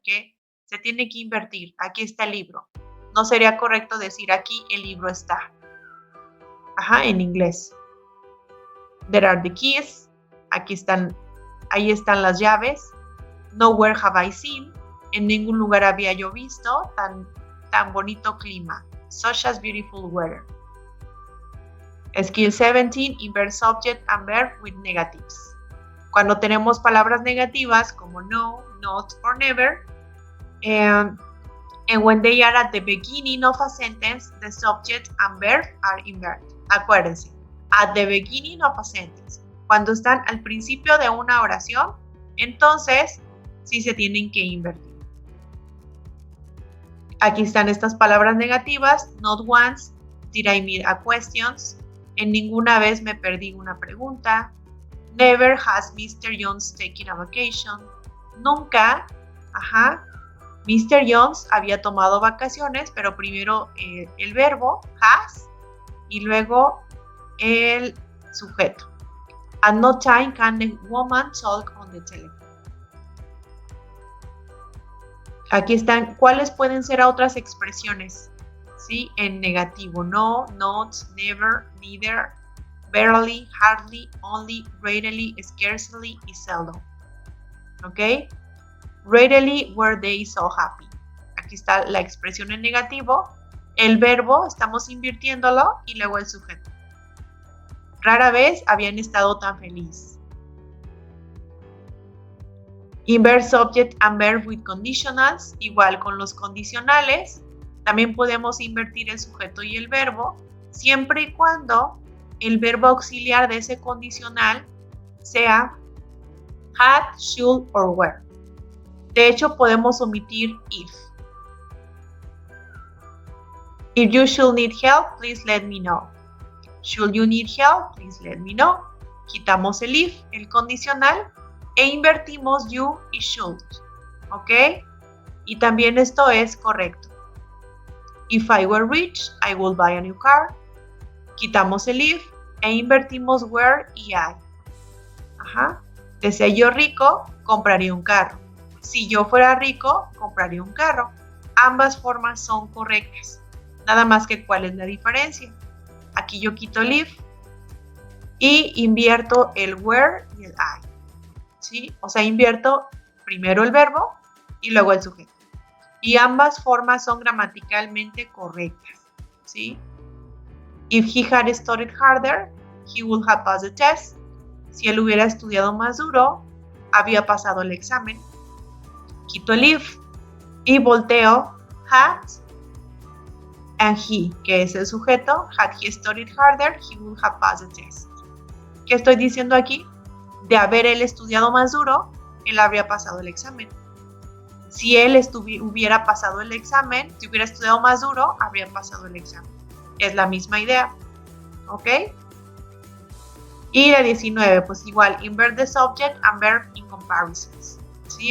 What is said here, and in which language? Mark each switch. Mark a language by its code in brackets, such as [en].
[es] Que se tiene que invertir. Aquí está el libro. No sería correcto decir aquí el libro está. En inglés. [en] There are the keys. [es] Aquí están, ahí están las llaves. [en] Nowhere have I seen. [es] En ningún lugar había yo visto tan bonito clima. [en] Such as beautiful weather. Skill 17, invert subject and verb with negatives. [es] Cuando tenemos palabras negativas como [en] no, not or never, and when they are at the beginning of a sentence, the subject and verb are inverted. [es] Acuérdense, [en] at the beginning of a sentence. [es] Cuando están al principio de una oración, entonces sí se tienen que invertir. Aquí están estas palabras negativas. [en] Not once did I meet a questions. [es] En ninguna vez me perdí una pregunta. [en] Never has Mr. Jones taken a vacation. [es] Nunca, [en] Mr. [es] Jones había tomado vacaciones, pero primero el verbo, has, y luego el sujeto. [en] At no time can the woman talk on the telephone. [es] Aquí están, ¿cuáles pueden ser otras expresiones? ¿Sí? En negativo, [en] no, not, never, neither, barely, hardly, only, readily, scarcely y seldom. ¿Ok? Readily were they so happy. [es] Aquí está la expresión en negativo. El verbo, estamos invirtiéndolo y luego el sujeto. Rara vez habían estado tan feliz. [en] Invert subject and verb with conditionals, [es] igual con los condicionales. También podemos invertir el sujeto y el verbo, siempre y cuando el verbo auxiliar de ese condicional sea had, [en] should or were. [es] De hecho, podemos omitir if. [en] If you should need help, please let me know. Should you need help, please let me know. [es] Quitamos el if, el condicional, e invertimos you y should. ¿Ok? Y también esto es correcto. [en] If I were rich, I would buy a new car. [es] Quitamos el if e invertimos were y I. De ser yo rico, compraría un carro. Si yo fuera rico, compraría un carro. Ambas formas son correctas. Nada más que ¿cuál es la diferencia? Aquí yo quito el if y invierto el were y el I. ¿Sí? O sea, invierto primero el verbo y luego el sujeto. Y ambas formas son gramaticalmente correctas. ¿Sí? [en] If he had studied harder, he would have passed the test. [es] Si él hubiera estudiado más duro, había pasado el examen. Quito el if y volteo had and he, que es el sujeto. [en] Had he studied harder, he would have passed the test. [es] ¿Qué estoy diciendo aquí? De haber él estudiado más duro, él habría pasado el examen. Si él hubiera pasado el examen, si hubiera estudiado más duro, habría pasado el examen. Es la misma idea. ¿Ok? Y la 19, pues igual, [en] invert the subject and verb in comparisons. [es] ¿Sí?